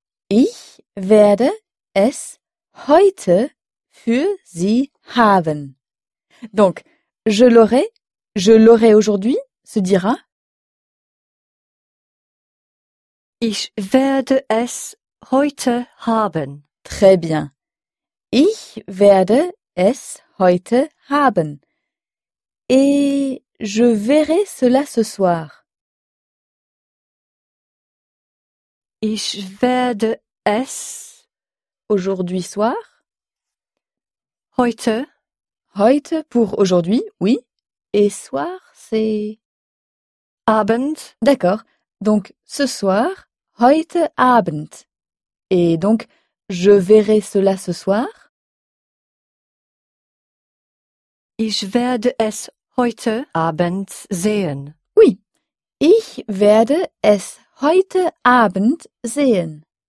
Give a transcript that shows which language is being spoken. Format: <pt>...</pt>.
<de>Ich werde es heute für Sie haben.</de> <fr>Donc, je l'aurai aujourd'hui, se dira.</fr> <de>Ich werde es heute haben.</de> <fr>Très bien.</fr> <de>Ich werde es heute haben.</de> <fr>Et je verrai cela ce soir.</fr> <de>Ich werde es</de> <fr>aujourd'hui soir.</fr> <de>Heute.</de> <fr>Heute pour aujourd'hui, oui. Et soir, c'est</fr> <de>Abend.</de> <fr>D'accord. Donc, ce soir,</fr> <de>heute Abend.</de> <fr>Et donc, je verrai cela ce soir.</fr> <de>Ich werde es heute Abend sehen. Oui. Ich werde es heute Abend sehen.</de>